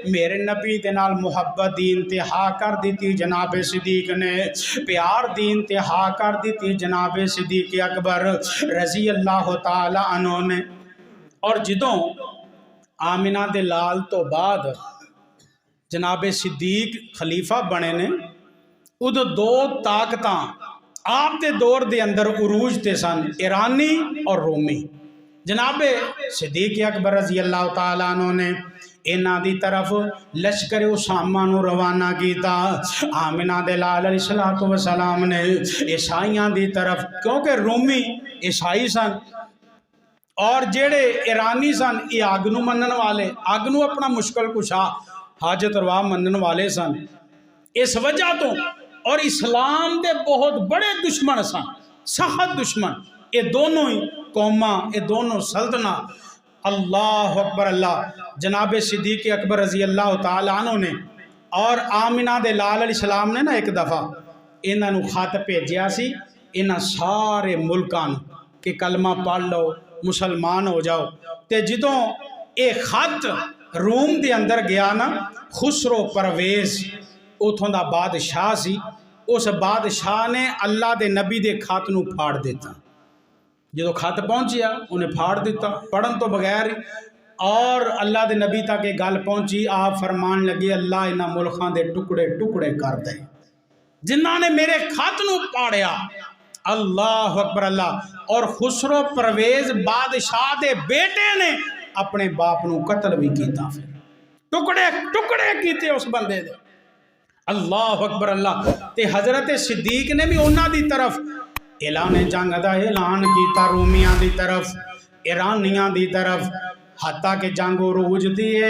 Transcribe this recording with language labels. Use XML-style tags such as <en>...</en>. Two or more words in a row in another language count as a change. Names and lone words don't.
<pa>ਮੇਰੇ ਨਬੀ ਦੇ ਨਾਲ ਮੁਹੱਬਤ ਦੀ ਇੰਤਹਾ ਕਰ ਦੀ ਜਨਾਬ ਸਿੱਦੀਕ ਨੇ, ਪਿਆਰ ਦੀ ਇੰਤਹਾ ਕਰ ਦੀ ਜਨਾਬ ਸਿੱਦੀਕ ਅਕਬਰ</pa> <ar>رضي الله تعالى عنه</ar> <pa>ने। ਔਰ ਜਦੋਂ ਆਮਿਨਾ ਦੇ ਲਾਲ ਤੋਂ ਬਾਅਦ ਜਨਾਬ ਸਿੱਦੀਕ ਖ਼ਲੀਫ਼ਾ ਬਣੇ ਨੇ, ਉਦੋਂ ਦੋ ਤਾਕਤ ਆਪ ਦੇ ਦੌਰ ਦੇ ਅੰਦਰ ਉਰੂਜ ਤੇ ਸਨ, ਈਰਾਨੀ ਔਰ ਰੋਮੀ। ਜਨਾਬ ਸਿੱਦੀਕ ਅਕਬਰ</pa> <ar>رضي الله تعالى عنه</ar> <pa>ਨੇ ਇਨ੍ਹਾਂ ਦੀ ਤਰਫ਼ ਲਸ਼ਕਰ ਉਸਾਮਾ ਨੂੰ ਰਵਾਨਾ ਕਿਆ। ਆਮਿਨਾ ਦੇ ਲਾਲ</pa> <ar>عليه الصلاة والسلام</ar> <pa>ਨੇ ਈਸਾਈਆਂ ਦੀ ਤਰਫ਼, ਕਿਉਂਕਿ ਰੋਮੀ ਈਸਾਈ ਸਨ ਔਰ ਜਿਹੜੇ ਈਰਾਨੀ ਸਨ ਇਹ ਅੱਗ ਨੂੰ ਮੰਨਣ ਵਾਲੇ, ਅੱਗ ਨੂੰ ਅਪਣਾ ਮੁਸ਼ਕਿਲ ਕੁਸ਼ਾ ਹਾਜਤ ਰਵਾ ਮੰਨਣ ਵਾਲੇ ਸਨ। ਇਸ ਵਜ੍ਹਾ ਤੋਂ ਔਰ ਇਸਲਾਮ ਕੇ ਬਹੁਤ ਬੜੇ ਦੁਸ਼ਮਣ ਸਨ, ਸਖ਼ਤ ਦੁਸ਼ਮਣ ਇਹ ਦੋਨੋਂ ਹੀ ਕੌਮਾਂ, ਇਹ ਦੋਨੋਂ ਸਲਤਨਾ।</pa> <ar>الله أكبر الله.</ar> <pa>ਜਨਾਬ ਸਿੱਦੀਕ ਅਕਬਰ</pa> <ar>رضي الله تعالى عنه</ar> <pa>ਨੇ ਔਰ ਆਮਿਨਾ ਦੇ ਲਾਲ ਅਲੈਹਿੱਸਲਾਮ ਨੇ ਨਾ ਇੱਕ ਦਫ਼ਾ ਇਨ੍ਹਾਂ ਨੂੰ ਖ਼ਤ ਭੇਜਿਆ ਸੀ, ਇਨ੍ਹਾਂ ਸਾਰੇ ਮੁਲਕਾਂ ਕਿ ਕਲਮਾ ਪੜ੍ਹ ਲਓ, ਮੁਸਲਮਾਨ ਹੋ ਜਾਓ। ਤੋ ਜਦੋਂ ਇਹ ਖ਼ਤ ਰੂਮ ਕੇ ਅੰਦਰ ਗਿਆ ਨਾ, ਖ਼ੁਸਰੋ ਪਰਵੇਜ਼ ਉਥੋਂ ਦਾ ਬਾਦਸ਼ਾਹ ਸੀ, ਉਸ ਬਾਦਸ਼ਾਹ ਨੇ ਅੱਲਾਹ ਦੇ ਨਬੀ ਦੇ ਖ਼ਤ ਨੂੰ ਫਾੜ ਦਿੱਤਾ। ਜੋ ਖ਼ਤ ਪਹੁੰਚਿਆ ਉਨ੍ਹੇਂ ਫਾੜ ਦਿੱਤਾ ਪੜ੍ਹਨ ਤੋਂ ਬਗ਼ੈਰ, ਔਰ ਅੱਲਾਹ ਦੇ ਨਬੀ ਤੱਕ ਇਹ ਗੱਲ ਪਹੁੰਚੀ। ਆਪ ਫ਼ਰਮਾਣ ਲੱਗੇ ਅੱਲਾਹ ਇਨ੍ਹਾਂ ਮੁਲਕਾਂ ਦੇ ਟੁਕੜੇ ਟੁਕੜੇ ਕਰ ਦੇ ਜਿਨ੍ਹਾਂ ਨੇ ਮੇਰੇ ਖ਼ਤ ਨੂੰ ਪਾੜਿਆ।</pa> <ar>الله أكبر الله.</ar> <pa>ਔਰ ਖ਼ੁਸਰੋ ਪਰਵੇਜ਼ ਬਾਦਸ਼ਾਹ ਦੇ ਬੇਟੇ ਨੇ ਅਪਣੇ ਬਾਪ ਨੂੰ ਕਤਲ ਭੀ ਕੀਆ, ਫਿਰ ਟੁਕੜੇ ਟੁਕੜੇ ਕੀਏ ਉਸ ਬੰਦੇ ਦੇ।</pa> <ar>الله أكبر الله.</ar> <pa>ਤੇ ਹਜ਼ਰਤ ਸਿੱਦੀਕ ਨੇ ਭੀ ਉਨ੍ਹਾਂ ਦੀ ਤਰਫ਼ ਐਲਾਨ ਜੰਗ ਕਾ ਐਲਾਨ ਕੀਆ, ਰੋਮੀਆਂ ਦੀ ਤਰਫ਼, ਈਰਾਨੀਆਂ ਦੀ ਤਰਫ਼, ਹੱਤਾ ਕੇ ਜੰਗ ਉਰੂਜ ਦੀ ਹੈ।</pa>